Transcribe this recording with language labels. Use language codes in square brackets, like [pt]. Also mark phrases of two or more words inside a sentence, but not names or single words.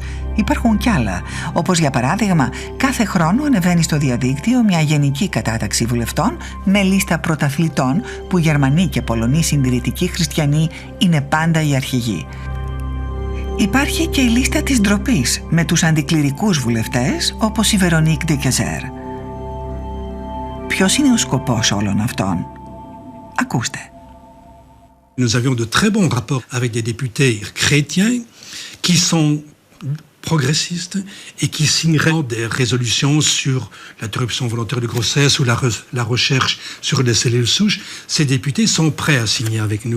[el] Υπάρχουν κι άλλα, όπως για παράδειγμα κάθε χρόνο ανεβαίνει στο διαδίκτυο μια γενική κατάταξη βουλευτών με λίστα πρωταθλητών που Γερμανοί και Πολωνοί συντηρητικοί χριστιανοί είναι πάντα οι αρχηγοί. Υπάρχει και η λίστα της ντροπής με τους αντικληρικούς βουλευτές όπως η Βερονίκ ντε Κεζέρ. Ποιος είναι ο σκοπός όλων αυτών? Ακούστε. [fr] Nous avions de très bons rapports avec des députés chrétiens qui sont progressistes et qui signeraient des résolutions sur l'interruption volontaire de grossesse ou la recherche sur les cellules souches. Ces députés sont prêts à signer avec nous.